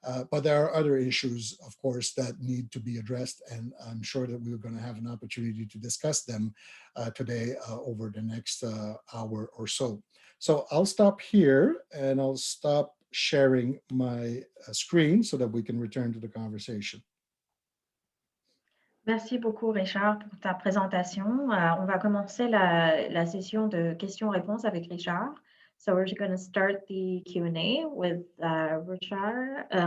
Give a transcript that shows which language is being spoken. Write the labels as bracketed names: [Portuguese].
[English] But there are other issues, of course, that need to be addressed. And I'm sure that we're going to have an opportunity to discuss them today over the next hour or so. So I'll stop here and I'll stop sharing my screen so that we can return to the conversation. [French] Merci beaucoup, Richard, pour ta présentation. On va commencer la session de questions-réponses avec Richard. [English] So we're going to start the Q&A with Richard.